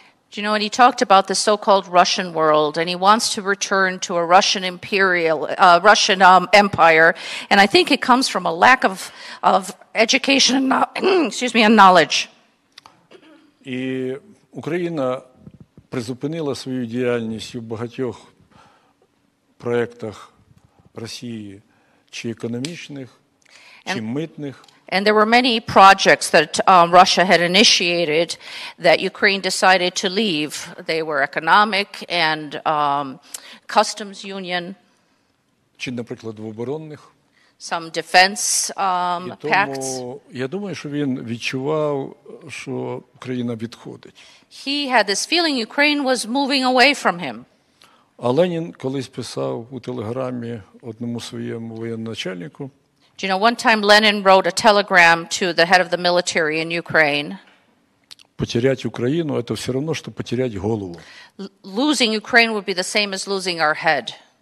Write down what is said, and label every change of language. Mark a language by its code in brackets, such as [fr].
[en] Do you know, and he talked about the so-called Russian world, and he wants to return to a Russian empire, and I think it comes from a lack of education and knowledge. [uk] І Україна призупинила свою діяльність у багатьох проєктах Росії, чи економічних, чи митних. [en] And there were many projects that Russia had initiated that Ukraine decided to leave. They were economic and customs union. [uk] Чи, наприклад, в оборонних. [en] Some defense pacts. [uk] Тому я думаю, що він відчував, що Україна відходить. [en] He had this feeling Ukraine was moving away from him. [uk] А Ленін колись писав у телеграмі одному своєму воєначальнику. [en] Do you know, one time Lenin wrote a telegram to the head of the military in Ukraine. [ru] Потерять Україну – это все равно, что потерять голову. [en] Losing Ukraine would be the same as losing our head.